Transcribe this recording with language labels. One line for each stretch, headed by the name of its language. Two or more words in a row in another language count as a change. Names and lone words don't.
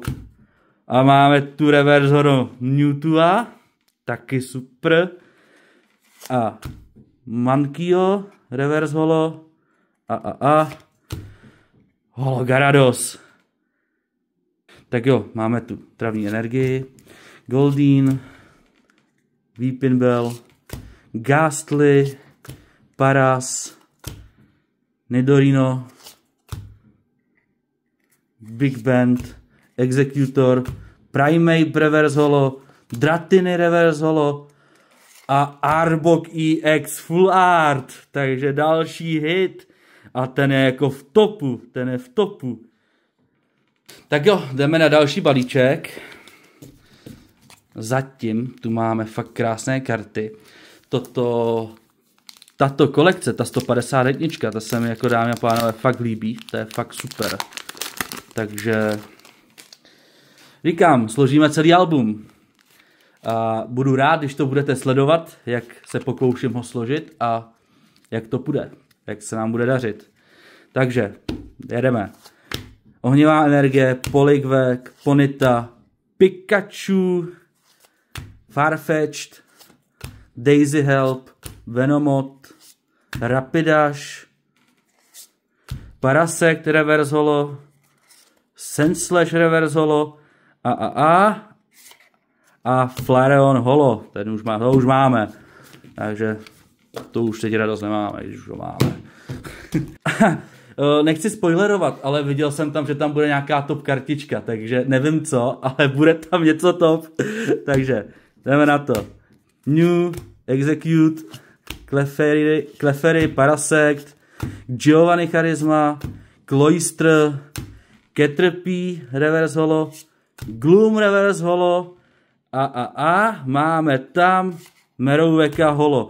Czech: A máme tu
English: Reverse Holo
Czech: Mewtwo, taky super. A Mankio,
English: Reverse Holo,
Czech: Holo Gyarados. Tak jo, máme tu travní energii, Goldeen, Weepinbell, Gastly, Paras, Nidorino, Big Band, Executor, Primeape
English: Reverse Holo,
Czech: Dratini
English: Reverse Holo
Czech: a Arbok EX
English: Full Art.
Czech: Takže další hit. A ten je jako v topu. Tak jo, jdeme na další balíček. Zatím tu máme fakt krásné karty. Tato kolekce, ta 151, ta se mi jako dámy a pánové fakt líbí. To je fakt super. Takže říkám, složíme celý album. A budu rád, když to budete sledovat, jak se pokouším ho složit a jak to půjde, jak se nám bude dařit. Takže jedeme. Ohnivá energie, Poliwag, Ponyta, Pikachu, Farfetch'd, Daisy Help, Venomoth, Rapidash, Parasect
English: Reverse Holo,
Czech: Sandslash
English: Reverse Holo
Czech: a Flareon Holo. To už máme. Takže to už teď radost nemáme, když už ho máme. Nechci spoilerovat, ale viděl jsem tam, že tam bude nějaká top kartička, takže nevím co, ale bude tam něco top. Takže jdeme na to. New, Execute, Clefairy, Parasect, Giovanni Charisma, Cloyster, Caterpie
English: Reverse Holo,
Czech: Gloom Reverse Holo a máme tam Meroveka Holo.